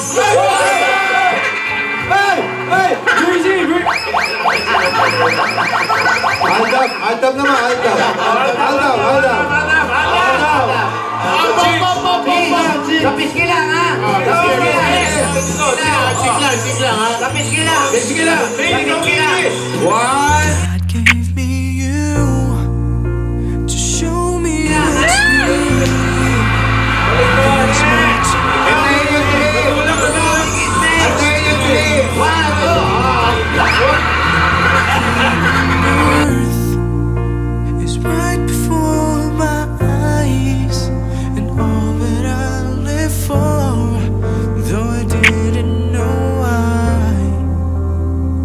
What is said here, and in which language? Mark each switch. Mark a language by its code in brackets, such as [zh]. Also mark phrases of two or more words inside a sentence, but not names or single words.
[en] Hey! Jersey! Hold up naman, hold up. [tl] Tapiski lang, ha? Tapiski lang, ha? Tapiski lang. [en] One. God gave me you to show me what's new. Earth is right before my eyes, and all that I live for, though I didn't know why.